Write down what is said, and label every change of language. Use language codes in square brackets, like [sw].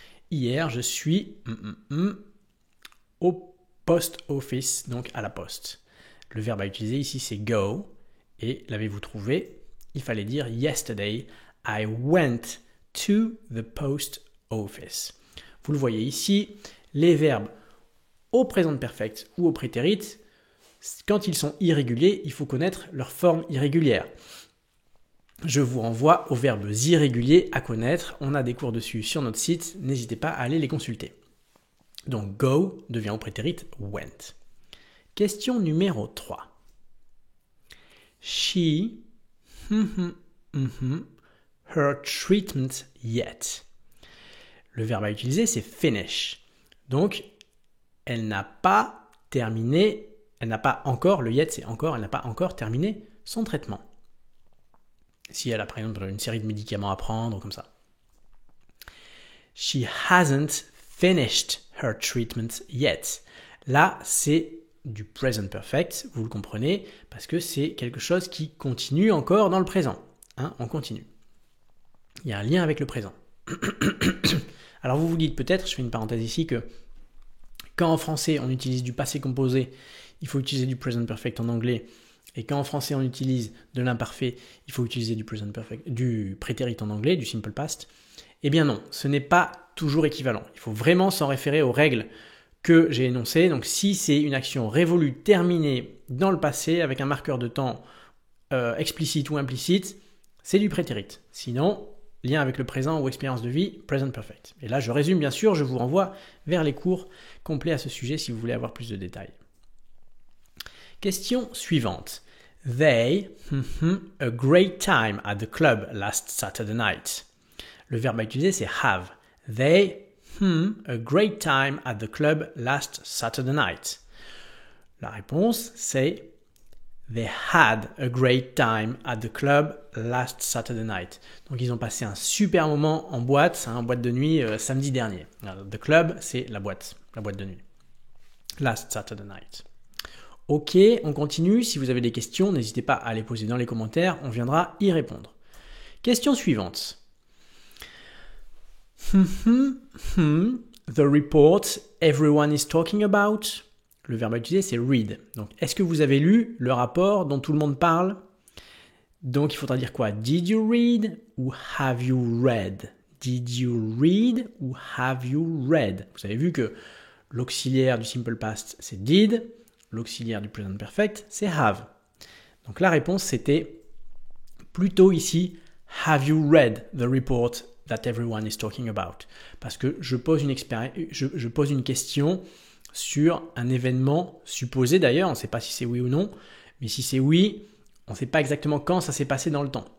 [fr] Hier, je suis au post office, donc à la poste. Le verbe à utiliser ici, c'est go. Et l'avez-vous trouvé? Il fallait dire [en] yesterday, I went to the post office. [fr] Vous le voyez ici, les verbes au présent perfect ou au prétérit, quand ils sont irréguliers, il faut connaître leur forme irrégulière. Je vous renvoie aux verbes irréguliers à connaître. On a des cours dessus sur notre site. N'hésitez pas à aller les consulter. Donc, go devient au prétérit went. Question numéro 3. [en] She her treatment yet. [fr] Le verbe à utiliser, c'est finish. Donc, elle n'a pas terminé, elle n'a pas encore, le yet c'est encore, elle n'a pas encore terminé son traitement. Si elle a par exemple une série de médicaments à prendre, comme ça. [en] She hasn't finished her treatment yet. [fr] Là, c'est du present perfect, vous le comprenez, parce que c'est quelque chose qui continue encore dans le présent. Hein, on continue. Il y a un lien avec le présent. Alors vous vous dites peut-être, je fais une parenthèse ici, que quand en français on utilise du passé composé, il faut utiliser du present perfect en anglais. Et quand en français on utilise de l'imparfait, il faut utiliser du present perfect, du prétérit en anglais, du simple past. Eh bien non, ce n'est pas toujours équivalent. Il faut vraiment s'en référer aux règles que j'ai énoncées. Donc si c'est une action révolue terminée dans le passé avec un marqueur de temps explicite ou implicite, c'est du prétérit. Sinon, lien avec le présent ou expérience de vie, present perfect. Et là, je résume bien sûr, je vous renvoie vers les cours complets à ce sujet si vous voulez avoir plus de détails. Question suivante. [en] They a great time at the club last Saturday night. [fr] Le verbe à utiliser, c'est have. [en] They a great time at the club last Saturday night. [fr] La réponse, c'est [en] They had a great time at the club last Saturday night. [fr] Donc, ils ont passé un super moment en boîte de nuit samedi dernier. Alors, the club, c'est la boîte de nuit. [en] Last Saturday night. [fr] Ok, on continue. Si vous avez des questions, n'hésitez pas à les poser dans les commentaires. On viendra y répondre. Question suivante. [en] The report everyone is talking about. [fr] Le verbe à utiliser, c'est read. Donc, est-ce que vous avez lu le rapport dont tout le monde parle? Donc, il faudra dire quoi? [en] Did you read ou have you read? Did you read ou have you read? [fr] Vous avez vu que l'auxiliaire du simple past, c'est did. L'auxiliaire du present perfect, c'est have. Donc, la réponse, c'était plutôt ici, [en] have you read the report that everyone is talking about? [fr] Parce que je pose une question sur un événement supposé d'ailleurs, on ne sait pas si c'est oui ou non, mais si c'est oui, on ne sait pas exactement quand ça s'est passé dans le temps.